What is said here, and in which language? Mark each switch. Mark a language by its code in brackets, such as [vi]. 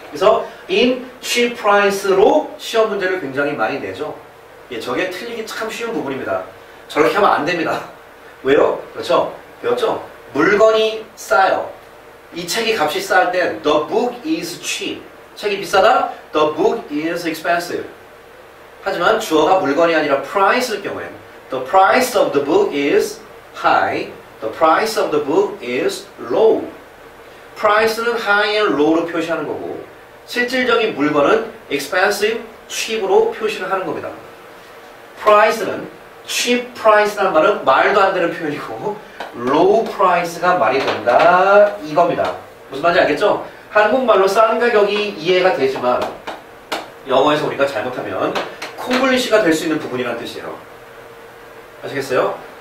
[ko] 그래서 in cheap price로 시험 문제를 굉장히 많이 내죠. 예, 저게 틀리기 참 쉬운 부분입니다. 저렇게 하면 안 됩니다. 왜요? 그렇죠? 배웠죠? 물건이 싸요. 이 책이 값이 쌀 땐 [en] the book is cheap. [ko] 책이 비싸다? [en] The book is expensive. [ko] 하지만 주어가 물건이 아니라 price일 경우엔 [en] the price of the book is high. The price of the book is low. price는 high and low로 [ko] 표시하는 거고 실질적인 물건은 expensive, cheap으로 표시를 하는 겁니다. price는 cheap price라는 말은 말도 안 되는 표현이고 low price가 말이 된다 이겁니다. 무슨 말인지 알겠죠? 한국말로 싼 가격이 이해가 되지만 영어에서 우리가 잘못하면 콩글리시가 될 수 있는 부분이라는 뜻이에요. 아시겠어요?